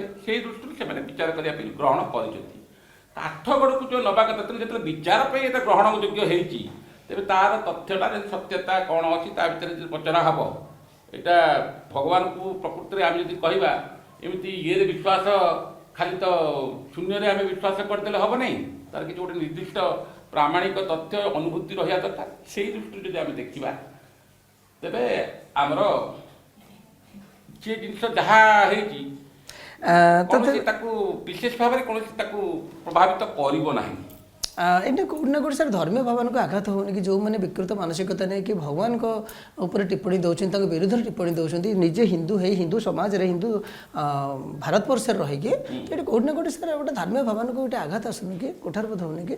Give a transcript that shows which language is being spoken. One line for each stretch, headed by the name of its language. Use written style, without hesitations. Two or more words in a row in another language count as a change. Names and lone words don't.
Odia: ସେଇ ଦୃଷ୍ଟିରୁ ସେମାନେ ବିଚାର କରିବା ପାଇଁ ଗ୍ରହଣ କରିଛନ୍ତି। ଆଠଗଡ଼କୁ ଯେଉଁ ନେବା କଥା ତେଣୁ ଯେତେବେଳେ ବିଚାର ପାଇଁ ଏଇଟା ଗ୍ରହଣ ଯୋଗ୍ୟ ହେଇଛି ତେବେ ତାର ତଥ୍ୟଟା ଯଦି ସତ୍ୟତା କ'ଣ ଅଛି ତା ଭିତରେ ଯଦି ପଚରା ହେବ, ଏଇଟା ଭଗବାନଙ୍କୁ ପ୍ରକୃତରେ ଆମେ ଯଦି କହିବା ଏମିତି ଇଏରେ ବିଶ୍ୱାସ ଖାଲି ତ ଶୂନ୍ୟରେ ଆମେ ବିଶ୍ୱାସ କରିଦେଲେ ହେବ ନାହିଁ, ତାର କିଛି ଗୋଟେ ନିର୍ଦ୍ଦିଷ୍ଟ ପ୍ରାମାଣିକ ତଥ୍ୟ ଅନୁଭୂତି ରହିବା ଦରକାର। ସେଇ ଦୃଷ୍ଟିରୁ ଯଦି ଆମେ ଦେଖିବା ତେବେ ଆମର
Bangla: যে জিনিস যাহা হয়েছি
Odia: কୌଣସି ତାକୁ ବିଶେଷ ଭାବରେ କୌଣସି ତାକୁ ପ୍ରଭାବିତ କରିବ ନାହିଁ। ଏଇଟା କେଉଁଠି ନା କେଉଁଠି ସାର୍ ଧର୍ମୀୟ ଭାବନାକୁ ଆଘାତ ହେଉନି କି ଯେଉଁମାନେ ବିକୃତ ମାନସିକତା ନେଇକି ଭଗବାନଙ୍କ ଉପରେ ଟିପ୍ପଣୀ ଦେଉଛନ୍ତି, ତାଙ୍କ ବିରୁଦ୍ଧରେ ଟିପ୍ପଣୀ ଦେଉଛନ୍ତି, ନିଜେ ହିନ୍ଦୁ ହେଇ ହିନ୍ଦୁ ସମାଜରେ ହିନ୍ଦୁ ଭାରତବର୍ଷରେ ରହିକି ଏଠି କେଉଁଠି ନା କେଉଁଠି ସାର୍ ଗୋଟେ ଧର୍ମୀୟ ଭାବନାକୁ ଗୋଟେ ଆଘାତ ଆସୁନି କି କୋଠାରବୋଧ ହେଉନି କି?